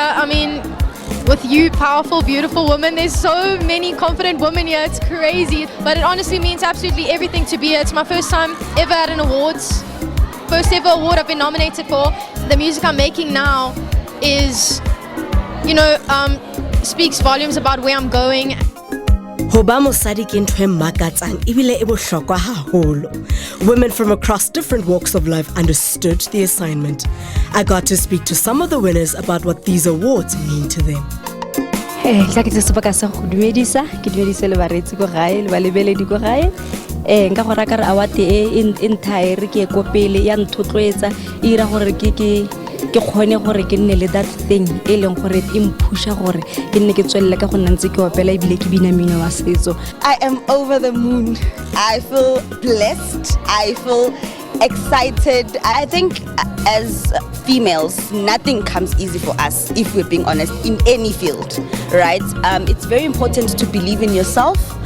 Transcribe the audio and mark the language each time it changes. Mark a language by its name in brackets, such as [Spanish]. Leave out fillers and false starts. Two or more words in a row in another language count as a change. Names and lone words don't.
[English] I mean, with you powerful, beautiful women, there's so many confident women here, it's crazy. But it honestly means absolutely everything to be here. It's my first time ever at an awards. First ever award I've been nominated for. The music I'm making now is you know, speaks volumes about where I'm going. [Southern Sotho] Ho ba mosadi ke ntho e makatsang ebile e bohlokwa haholo. [English] Women from across different walks of life understood the assignment. I got to speak to some of the winners about what these awards mean to them. [Tswana] Tla ke sebaka sa go dumedisa ke dumedise le baretsi go gae le balebeledi go gae nka go raka re award e entire ke go pele ya nthotloetsa e ira gore ke kgone gore ke nne le [English] that thing [Tswana] e leng gore e mpusha gore ke nne ke tswelle ka go nna ntse ke opela ebile ke bina mmino wa setso. [English] I am over the moon. I feel blessed. I feel excited. I think as females, nothing comes easy for us, if we're being honest, in any field, right? It's very important to believe in yourself.